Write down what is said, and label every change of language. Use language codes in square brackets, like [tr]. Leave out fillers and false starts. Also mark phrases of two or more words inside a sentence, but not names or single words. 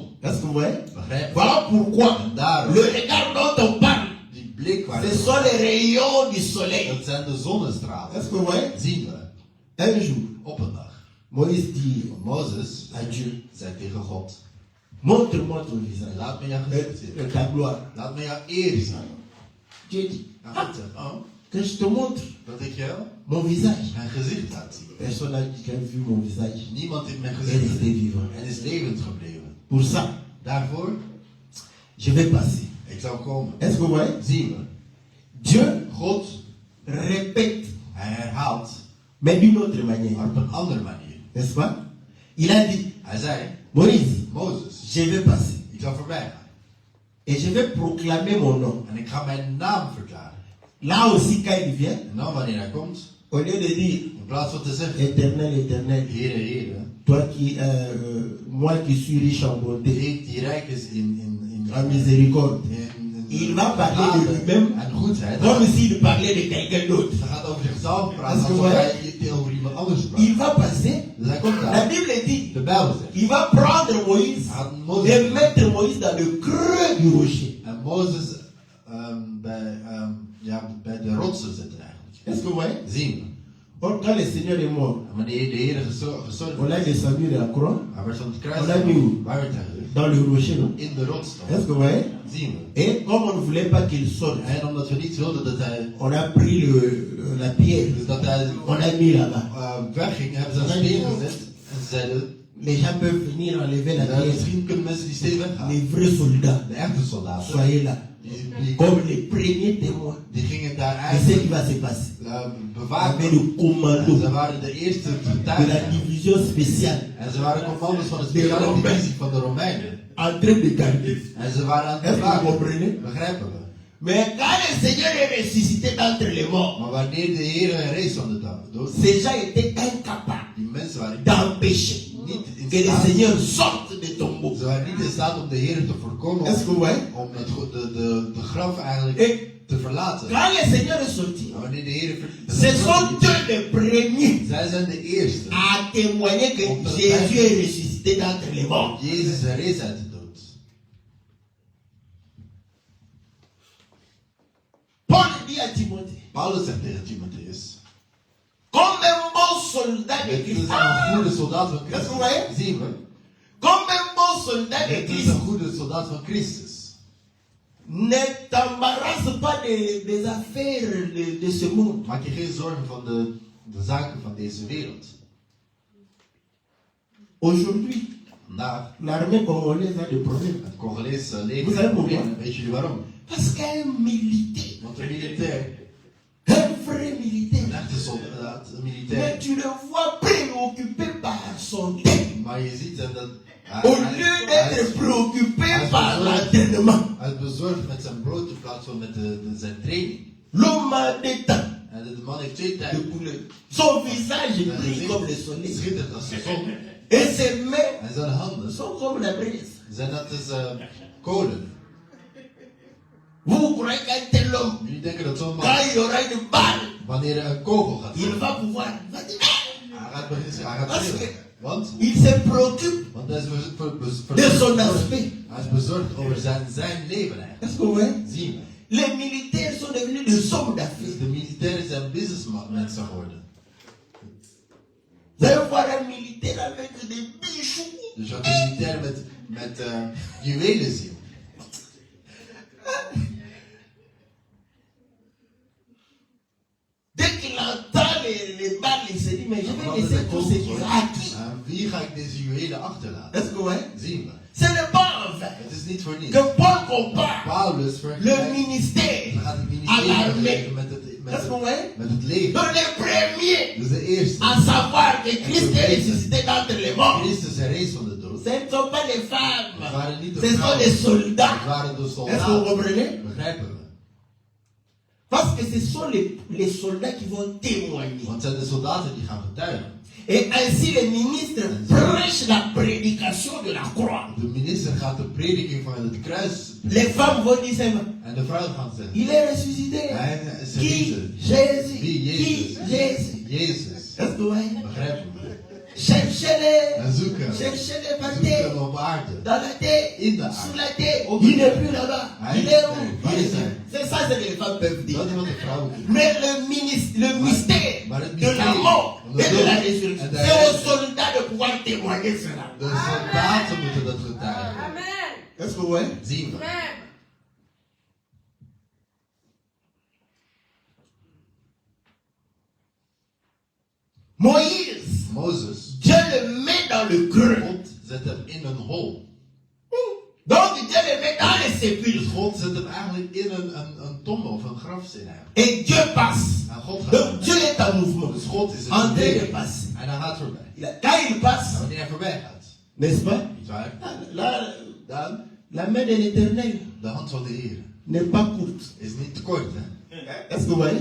[fr] Est-ce que vous voyez? [nl] Begrijp je? [fr] Voilà pourquoi [nl] En daarom, [fr] le regard dont on parle, [nl] die blik waar [fr] ce sont les rayons du soleil. [nl] dat zijn de zonnestralen. [fr] Est-ce que vous voyez? [nl] Zien we [fr] Un jour, [nl] op een dag. [fr] Moïse dit [nl] Mozes [fr] à Dieu, [nl] zei tegen God, [fr] montre-moi ton visage, [nl] laat me jouw gezicht zien. [fr] ta gloire. [nl] Laat me jouw eer zien. [fr] Dieu dit, [nl] En God zegt, oh, [fr] que je te montre [nl] dat ik jou [fr] mon visage. [nl] mijn gezicht laat zien. [fr] Personne n'a dit qu'il a vu mon visage. [nl] Niemand heeft mijn [fr] Et [nl] gezicht [fr] resté [nl] gezien [fr] vivant. [nl] en is levend gebleven. [fr] Pour ça, [nl] Daarvoor, [fr] je vais passer. [nl] ik zal komen. [fr] Est-ce que vous voyez? [nl] Zien we, [fr] Dieu [nl] God, [fr] répète, [nl] hij herhaalt, [fr] mais d'une autre manière. [nl] maar op een andere manier. [fr] N'est-ce pas? Il a dit, [nl] Hij zei, [fr] Moïse, [nl] Mozes, [fr] je vais passer. [nl] ik zal voorbij gaan. [fr] Et je vais proclamer mon nom. [nl] En ik ga mijn naam verklaren. [fr] Là aussi, quand il vient, [nl] En dan wanneer hij komt, [fr] au lieu de dire [nl] in plaats van te zeggen, [fr] éternel, éternel, [nl] Heere, Heere, [fr] toi qui, moi qui suis riche en bonté, [nl] die rijk is [fr] en miséricorde, [nl] in [fr] il va parler de lui-même [nl] en goedheid. [fr] comme s'il parlait de quelqu'un d'autre. [nl] Hij gaat over zichzelf praten Als je alsof hoort. hij over iemand anders praat. [fr] Il va passer, [nl] Dus hij komt [fr] la [nl] daar. [fr] Bible dit, [nl] De Bijbel zegt. [fr] il va prendre Moïse [nl] Hij gaat [fr] et [nl] Mozes [fr] mettre Moïse dans le creux du rocher. [nl] en Mozes bij de rotsen zetten eigenlijk. [fr] Est-ce que vous voyez? [nl] Zien we. [fr] Or, quand le Seigneur est mort, [nl] En wanneer de Heer gestorven [fr] on l'a descendu de la croix [nl] hij werd van het kruis [fr] On l'a mis où? [nl] waar werd hij gelegd? [fr] dans le rocher, non? [nl] In de rotstok. [fr] Est-ce que vous voyez? [nl] Zien we. [fr] Et comme on ne voulait pas qu'il sorte, [nl] En omdat we niet wilden dat hij, on a pris la pierre, dus dat hij on l'a mis là-bas. wegging, hebben ze een steen gezet. En ze zeiden, [fr] Les gens peuvent venir enlever la pierre. [nl] misschien kunnen mensen die steen weghalen. [fr] Les vrais soldats, [nl] De echte soldaten, [fr] soyez là. [nl] die [fr] Comme les premiers témoins [nl] gingen daar [fr] de ce qui [nl] eigenlijk [fr] va se passer. Avec [nl] bewaken. [fr] le [nl] En [fr] commando [nl] ze waren de eerste [fr] de la [nl] getuigen. [fr] division spéciale [nl] En ze waren commando's van de speciale divisie van de Romeinen. [fr] en train de garder. [nl] En ze waren aan [fr] Est-ce [nl] het [fr] que vous [nl] bewaken. [fr] comprenez? [nl] Begrijpen we. [fr] Mais quand le Seigneur est ressuscité d'entre les morts, [nl] Maar wanneer de Heer herrees van de dood, [fr] ces gens étaient incapables [nl] die mensen waren [fr] d'empêcher [nl] niet in [fr] que le [nl] staat. [fr] Seigneur sorte des tombeaux. [nl] Ze waren niet in staat om de Heer te voorkomen. [fr] Est-ce que vous voyez? [nl] Om de graf eigenlijk [fr] Et [nl] te verlaten. [fr] quand le Seigneur est sorti, [nl] Maar wanneer de Heer [fr] ce sont eux les premiers [nl] zij zijn de eerste. [fr] à témoigner que Jésus est ressuscité d'entre les morts. [nl] Jezus herrees uit de dood. [fr] Paul dit à Timothée, [nl] Paulus zegt tegen Timotheus, [fr] comme un bon soldat de [nl] het is [fr] Christ, [nl] een goede soldaat van Dat is hoe hij- Christus. Zien we. [fr] comme un bon soldat de [nl] Het is [fr] Christ, [nl] een goede soldaat van Christus. [fr] ne t'embarrasse pas des affaires de ce monde. [nl] Maak je geen zorgen van de zaken van deze wereld. [fr] Aujourd'hui, [nl] Vandaag, [fr] l'armée congolaise a des problèmes. [nl] het Congolese [fr] Vous [nl] leger [fr] savez [nl] problemen. Weet jullie waarom? [fr] Parce qu'un militaire, [nl] Want een militair, [fr] un vrai [nl] een [fr] militaire, [nl] echte soldaat, een [fr] mais [nl] militair, [fr] tu le vois préoccupé par son thème. [nl] maar je ziet hem dat [fr] Au lieu d'être préoccupé par l'entraînement, [nl] bezorgd met zijn brood in plaats van met zijn training. [fr] L'homme a des temps [nl] En de man heeft 2 [fr] de [nl] tijden. [fr] couleur. Son visage [nl] Zijn [fr] brille comme le [nl] gezicht [fr] soleil. [nl] schittert als de zon. [fr] Et ses mains [nl] En zijn handen [fr] sont comme la braise. [nl] zijn net als kolen. [fr] Vous croyez qu'un tel homme, [nl] Jullie denken dat zo'n man, [fr] quand il y aura une balle, [nl] wanneer er een kogel gaat [fr] il [nl] vallen, [fr] va pouvoir. Il va dire, [nl] hij gaat schreeuwen. Want [fr] il se préoccupe [nl] hij is [fr] de son aspect. [nl] hij is bezorgd over zijn leven eigenlijk. [fr] Est-ce que vous voyez? [nl] Zien we. [fr] Les militaires sont devenus des hommes [nl] Dus [fr] d'affaires. [nl] de militairen zijn businessmensen geworden. [fr] Vous allez voir un militaire avec des bijoux. [nl] Dus je had een militair met juwelen zien. [fr] Dès qu'il entend les balles, il se dit, mais je vais laisser tout ce qu'il a acquis. [nl] Aan wie ga ik deze juwelen achterlaten? [fr] Est-ce que vous voyez? [nl] Zien we. [fr] Ce n'est pas en vain [nl] Het is niet voor niets. [fr] que Paul compare [nl] Paulus [fr] le [nl] vergelijkt [fr] ministère [nl] we gaan het [fr] à [nl] ministerie [fr] l'armée. [nl] vergelijken [fr] Est-ce que vous voyez? [nl] met het leger. [fr] Donc les premiers [nl] Dus de eerste. [fr] à savoir que Christ est ressuscité d'entre les morts, [nl] Christus herrees van de dood. [fr] ce ne sont pas les [nl] Het [fr] femmes, [nl] waren niet de [fr] ce sont [nl] vrouwen. [fr] les [nl] Het [fr] soldats. [nl] waren de [fr] Est-ce que vous [nl] soldaten. [fr] comprenez? [nl] Begrijpen we. [fr] Parce que ce sont les soldats qui vont témoigner. [nl] Want het zijn de soldaten die gaan getuigen. [fr] Et ainsi les ministres prêchent la prédication de la croix. [nl] De minister gaat de prediking van het kruis [fr] Les femmes vont dire seulement, [nl] en de vrouw gaat zeggen. [fr] il est ressuscité. [nl] Hij is [fr] Qui? [nl] herrezen. [fr] Jésus. [nl] Wie? [fr] Qui? [nl] Jezus. [fr] Jésus. [nl] Jezus. [fr] Est-ce que vous voyez? [nl] Begrijpen we. [fr] Cherchez-les. [nl] En zoeken. [fr] Cherchez-les par [nl] Zoeken [fr] terre. [nl] hem op aarde. [fr] Dans la terre. [nl] In de aarde. [fr] Sous la terre. [nl] Op [fr] Il [nl] de [fr] n'est [nl] terre. [fr] plus là-bas. [nl] Hij [fr] Il [nl] is [fr] est [nl] er. [fr] où? [nl] Waar is hij? [fr] C'est ça ce que les femmes peuvent dire. [nl] Dat is wat de vrouwen doen. [fr] Mais le mystère [nl] Maar het [fr] de la [nl] mysterie [fr] mort [nl] van de [fr] et de la [nl] dood [fr] résurrection, [nl] en de [fr] c'est aux [nl] herrezen. [fr] soldats de pouvoir témoigner cela. [nl] De soldaten moeten dat getuigen. [fr] Amen. Est-ce que vous voyez? [nl] Zien we. [fr] Amen. Moïse, [nl] Mozes, [fr] Dieu le met dans le creux. [nl] God zet hem in een hol. [fr] Donc Dieu le met dans les [nl] Dus [fr] sépulcres. [nl] God zet hem eigenlijk in een tombe of een grafsteen eigenlijk. [fr] Et Dieu passe. [nl] En God gaat [fr] Donc Dieu est en mouvement. [nl] Dus God is [fr] En train de [nl] beweging. [fr] passer. [nl] En hij gaat voorbij. [fr] Quand il [nl] En [fr] passe, [nl] wanneer hij voorbij gaat, [fr] n'est-ce pas? [nl] niet waar? [fr] La, la main de l'éternel [nl] De hand van de Heer [fr] n'est pas courte. [nl] is niet te kort, hè? [fr] Est-ce que vous voyez?